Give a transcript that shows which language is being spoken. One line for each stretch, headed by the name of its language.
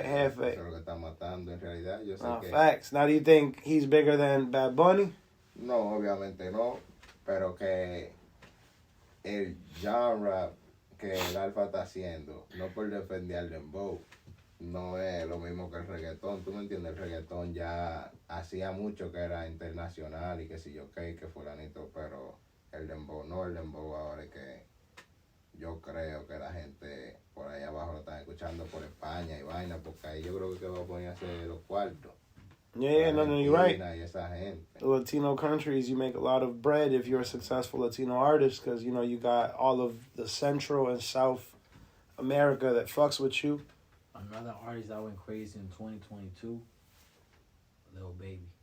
Spanish: Eso es lo que está matando en realidad. Yo sé No, que...
English: facts. Now, do you think he's bigger than Bad Bunny?
Spanish: No, obviamente no. Pero que el genre que el Alfa está haciendo, no por defender al dembow, no es lo mismo que el reggaetón. ¿Tú me entiendes? El reggaetón ya hacía mucho que era internacional y que si yo qué, que fulanito, pero el dembow no. El dembow ahora es que yo creo que la gente por ahí abajo lo están escuchando por España y vaina, porque ahí yo creo que va a poner a hacer los cuartos.
English: Yeah, no, you're right.
Spanish: Y esa gente.
English: The Latino countries, you make a lot of bread if you're a successful Latino artist because, you know, you got all of the Central and South America that fucks with you. Another artist that went crazy in 2022, Lil Baby.